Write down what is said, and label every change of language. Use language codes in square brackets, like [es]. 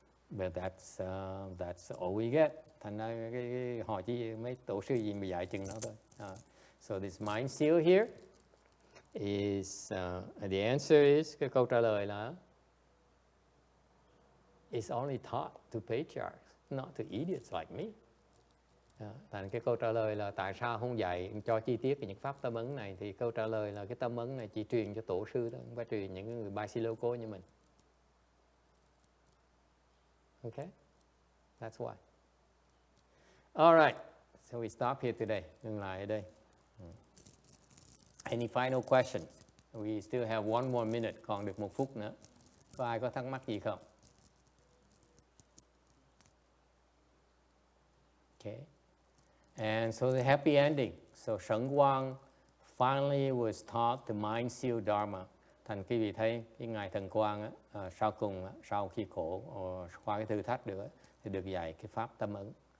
[en] But that's all we get. [vi] Thành ra cái hỏi chi mấy tổ sư gì mà dạy chừng đó thôi. [en] So this mind seal here is the answer is, [vi] cái câu trả lời là [en] it's only taught to patriarchs, not to idiots like me. [vi] Thành cái câu trả lời là tại sao không dạy cho chi tiết những pháp tâm ấn này, thì câu trả lời là cái tâm ấn này chỉ truyền cho tổ sư thôi, không phải truyền những người bai si lô cô như mình. [en] Okay, that's why. All right, so we stop here today. [vi] Dừng lại ở đây. [en] Any final questions? We still have one more minute, [vi] còn được 1 phút nữa. Có ai có thắc mắc gì không? [en] Okay. And so the happy ending. So Shangguan finally was taught the mind seal Dharma. [vi] Thành quý vị thấy cái ngài Thần Quang sau cùng, sau khi khổ qua cái thử thách được thì được dạy cái pháp tâm ấn.